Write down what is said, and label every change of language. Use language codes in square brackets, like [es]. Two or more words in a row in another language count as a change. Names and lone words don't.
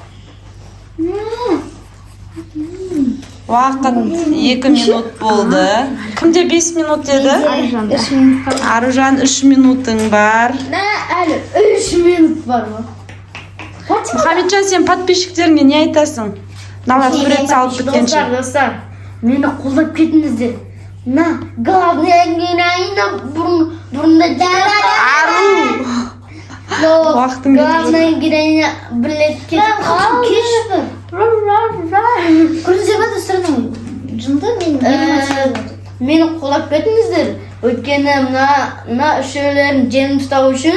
[kk] Уақыт 2 минут болды. Кімде 5 минут деді? Аружан 3 минутың бар. Әлі 3 минут бар ма? Мұхамеджан, сен подписчиктеріңе не айтасың? Мыналар сурет салып біткенше. Достар, мені қолдап кетіңіздер. На, [ru] главная героиня [kk] бұрында Ару! Уақытың [ru] главная героиня [kk] білет кетіп қалды. Көрдіңіздер ма достарының жынды мен Мені қолдап кетіңіздер. Өйткені мына үшеулерін жеңіп ұстау үшін